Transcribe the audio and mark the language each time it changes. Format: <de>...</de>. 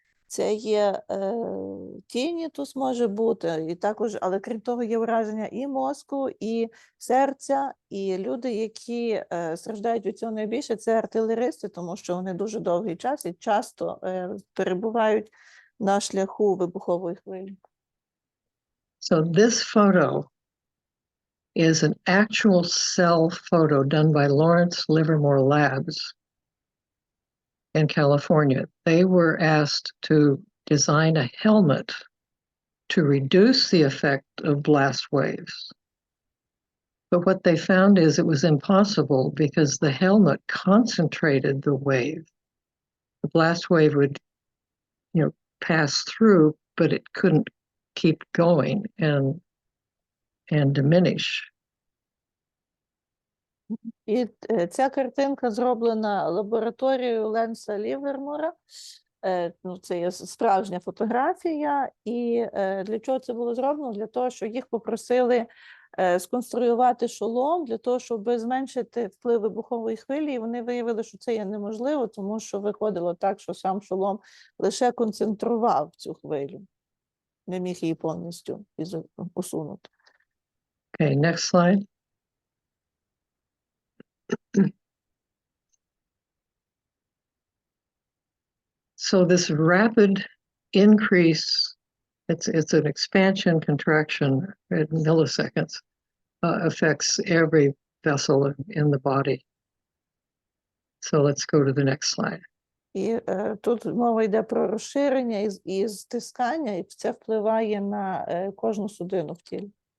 <uk>Це є тінітус може бути, і також, але крім того є ураження і мозку, і серця, і люди, які страждають від цього найбільше, це артилеристи, тому що вони дуже довгий час і часто перебувають на шляху вибухової хвилі.</uk> <en>So this photo is an actual cell photo done by Lawrence Livermore Labs in California. They were asked to design a helmet to reduce the effect of blast waves. But what they found is it was impossible because the helmet concentrated the wave. The blast wave would, pass through, but it couldn't keep going and diminish.</en> <uk>І ця картинка зроблена лабораторією Ленса Лівермора. Це є справжня фотографія. І для чого це було зроблено? Для того, що їх попросили сконструювати шолом, для того, щоб зменшити вплив вибухової хвилі. І вони виявили, що це є неможливо, тому що виходило так, що сам шолом лише концентрував цю хвилю. Не міг її повністю усунути.</uk> <en>Okay, next slide. So this rapid increase, it's an expansion, contraction in milliseconds, affects every vessel in the body. So let's go to the next slide.</en> <uk>І тут мова йде про розширення і стискання, і це впливає на кожну судину в тілі.</uk>